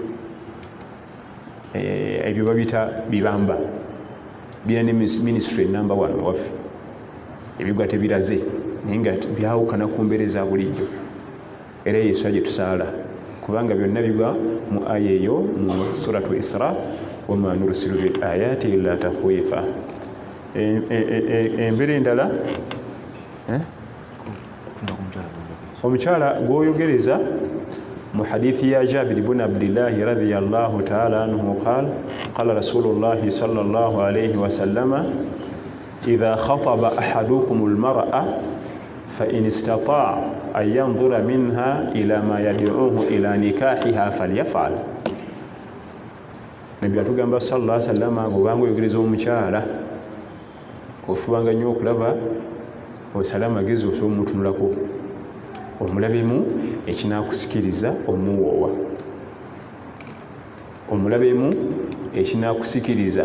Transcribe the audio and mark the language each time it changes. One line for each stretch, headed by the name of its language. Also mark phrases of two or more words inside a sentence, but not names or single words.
Ganda: Ebyo babita bibamba, birina ne ministry enamba wano waffe, ebigwa tebiraze naye nga byawukana ku mbeera eza bulijjo. Era yesu gye tusaala kubanga byonna bigwa mu aya eyo mu suratu Isra,
Arabic: وما نرسل بالآيات إلا تخويفا.
Ganda: Embeera endala omukyala gw'oyogereza mu hadithi ya
Arabic: جابر بن عبد الله رضي الله تعالى عنه قال رسول الله صلى الله عليه وسلم إذا خطب أحدكم المرأة فإن استطاع أن ينظر منها إلى ما يدعوه إلى نكاحها فليفعل.
Ganda: Nabbi atugamba
Arabic: صلى الله عليه وسلم
Ganda: bw'obanga oyogereza omukyala ofubanga nnyo okulaba osala amagezi osobola omutunulako omulabemu ekinaakusikiriza omuwoowa, omulabemu ekinaakusikiriza.